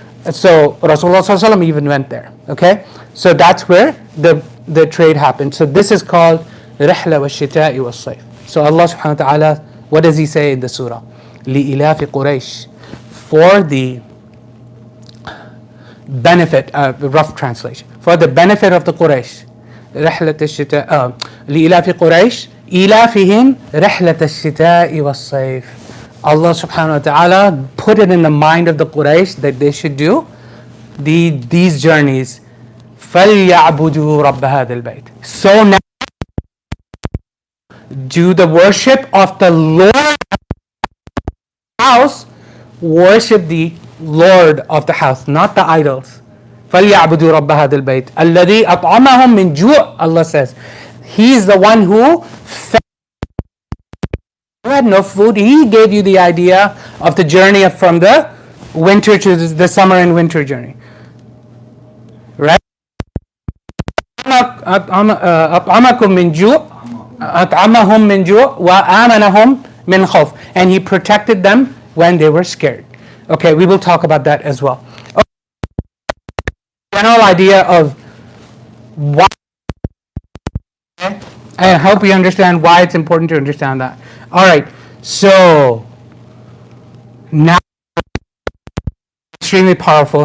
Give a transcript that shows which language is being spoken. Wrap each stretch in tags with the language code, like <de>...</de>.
<en>So Rasulullah ﷺ even went there. Okay, so that's where the trade happened. So this is called Rihla wa Shita'i wa Sayf. So Allah subhanahu wa ta'ala, what does he say in the surah?</en> <ar>لِإِلَافِ قُرَيْشٍ,</ar> <en>for the benefit, rough translation, for the benefit of the Quraysh.</en> <ar>رحلة الشتاء لإلاف قريش إلافهم رحلة الشتاء والصيف.</ar> <en>Allah subhanahu wa ta'ala put it in the mind of the Quraysh that they should do these journeys.</en> <ar>فَلْيَعْبُدُوا رَبَّ هَذَا الْبَيْتِ.</ar> <en>So now do the worship of the Lord of the house, worship the Lord of the house, not the idols.</en> <ar>فَلْيَعْبُدُوا رَبَّ هَذَا الْبَيْتِ الَّذِي أَطْعَمَهُم مِّن جُوعٍ.</ar> <en>Allah says, He is the one who fed you. Had no food. He gave you the idea of the journey from the winter to the summer and winter journey. Right?</en> <ar>أطعمكم من جوع أطعمهم من جوع وآمنهم من خوف.</ar> <en>And He protected them when they were scared. Okay, we will talk about that as well. Okay. General idea of why. Okay. I hope you understand why it's important to understand that. All right, so now extremely powerful.</en>